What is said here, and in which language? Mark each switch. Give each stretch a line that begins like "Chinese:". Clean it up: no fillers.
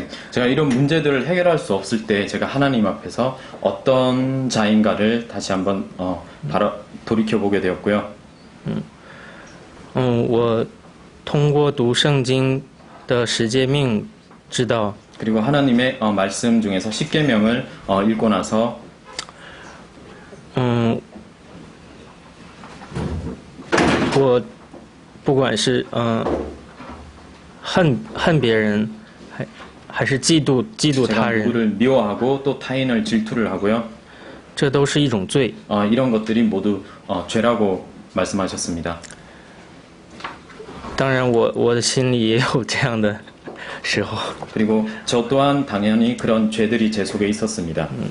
Korean: 제가 이런 문제들을 해결할 수 없을 때 제가 하나님 앞에서 어떤 자인가를 다시 한번 바로 돌이켜보게 되었고요.
Chinese: 我通过读圣经的十诫命知道，
Korean: 그리고 하나님의 말씀 중에서 십계명을 읽고 나서
Chinese: 我不管是恨别人，还是嫉妒
Korean: 제가
Chinese: 他人，
Korean: 누구를 미워하고 또 타인을 질투를 하고요.
Chinese: 这都是一种罪。
Korean: 이런 것들이 모두 죄라고 말씀하셨습니다.
Chinese: 当然我的心里也有这样的时候，
Korean: 그리고 저 또한 당연히 그런 죄들이 제 속에 있었습니다.